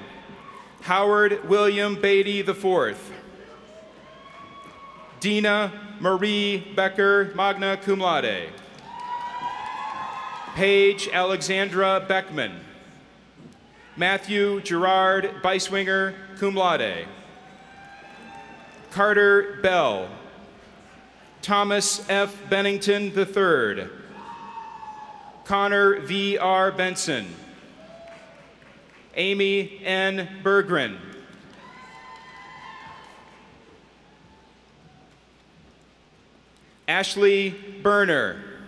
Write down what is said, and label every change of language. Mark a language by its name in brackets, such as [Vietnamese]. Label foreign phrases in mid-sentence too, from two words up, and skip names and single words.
[English] Howard William Beatty IV. Dina Marie Becker, [Latin] magna cum laude. [English] Paige Alexandra Beckman. Matthew Gerard Beiswinger, [Latin] cum laude. [English] Carter Bell. Thomas F. Bennington III. Connor V. R. Benson. Amy N. Berggren. Ashley Berner.